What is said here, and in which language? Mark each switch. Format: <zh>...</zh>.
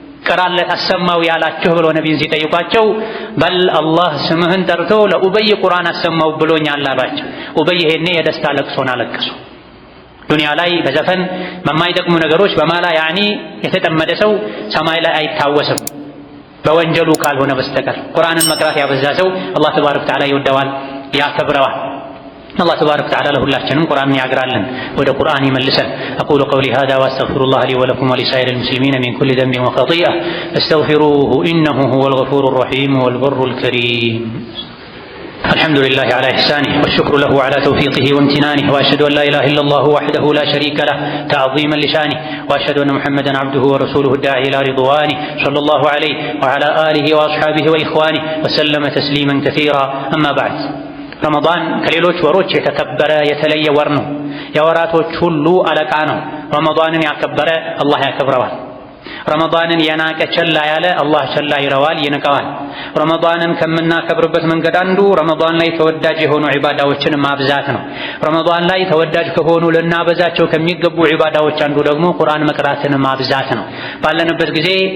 <am>ቀራለት አሰማው ያላችሁ ብሎ ነብዩን ሲጠይቋቸው በል አላህ ስምህን ጠርቶ ለኡበይ ቁርአን አሰማው ብሎኛል አሏቸው። ኡበይ ይሄኔ የደስታ ለቅሶን አለቀሱ። ዱንያ ላይ በዘፈን በማይጠቅሙ ነገሮች በማላ ያኒ የተጠመደ ሰው ሰማይ ላይ አይታወስም በወንጀሉ ካልሆነ በስተቀር። ቁርአንን መቅራት ያበዛ ሰው አላህ ተባረከ ወተዓላ ይወደዋል፣ ያከብረዋል።</am> <ar>الله تبارك وتعالى له الله قرآن يعقرالن وده قرآن يملسن. أقول قولي هذا وأستغفر الله لي ولكم ولسائر المسلمين من كل ذنب وخطيئة فاستغفروه إنه هو الغفور الرحيم والبر الكريم. الحمد لله على إحسانه والشكر له على توفيقه وامتنانه وأشهد أن لا إله إلا الله وحده لا شريك له تعظيما لشانه وأشهد أن محمدا عبده ورسوله الداعي إلى رضوانه صلى الله عليه وعلى آله وأصحابه وإخوانه وسلم تسليما كثيرا. أما بعد</ar> <am>ረመዳን ከሌሎች ወሮች የተከበረ የተለየ ወር ነው። የወራቶች ሁሉ አለቃ ነው። ረመዳንን ያከበረ አላህ ያከብረዋል። ረመዳንን የናቀ ቸላ ያለ አላህ ቸላ ይለዋል፣ ይንቀዋል። ረመዳንን ከምናከብርበት መንገድ አንዱ ረመዳን ላይ ተወዳጅ የሆኑ ዒባዳዎችን ማብዛት ነው። ረመዳን ላይ ተወዳጅ ከሆኑ ልናበዛቸው ከሚገቡ ዒባዳዎች አንዱ ደግሞ ቁርአን መቅራትን ማብዛት ነው። ባለንበት ጊዜ</am>